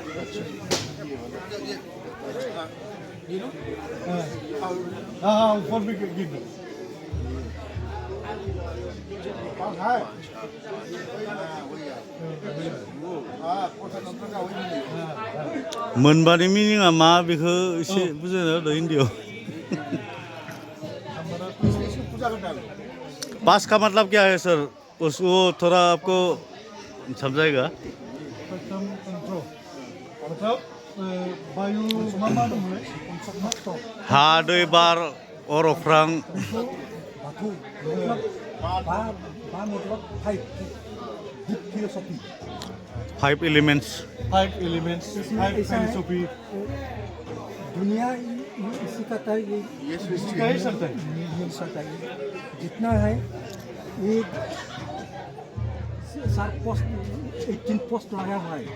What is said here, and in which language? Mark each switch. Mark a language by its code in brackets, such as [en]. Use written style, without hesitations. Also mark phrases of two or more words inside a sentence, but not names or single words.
[hi] हाँ ऊपर भी गिर दो। [brx] मोनबानि मिनिङा मा बेखौ एसे बुजायना होदो हिन्दीआव। [hi] पास का मतलब क्या है सर? उसको थोड़ा आपको समझाएगा। [brx] मतलब वायु मा दं हा दै बार अर अख्रां बाथौ बा मतलब [en] deep philosophy. [brx] 5 एलिमेंट्स। 5 एलिमेंट्स, 5 फिलोसफी। [hi] दुनिया इसी का था, ये सृष्टि का ही चलता है। जितना है ये 18 पोस्ट लगा हुआ है।